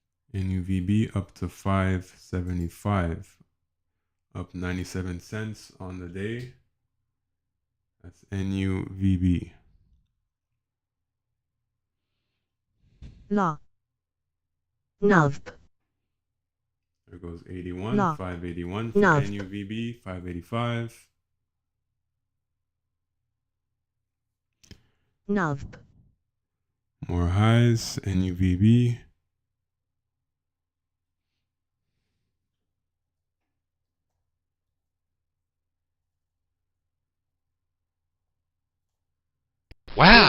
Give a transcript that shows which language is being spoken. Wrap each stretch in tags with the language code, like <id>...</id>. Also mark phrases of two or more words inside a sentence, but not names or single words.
<en>NUVB up to 575, up 97 cents on the day. That's NUVB. La. NUVB. There goes 81, La. 581 for NUVB. NUVB, 585. NUVB. More highs, NUVB. Wow.</en>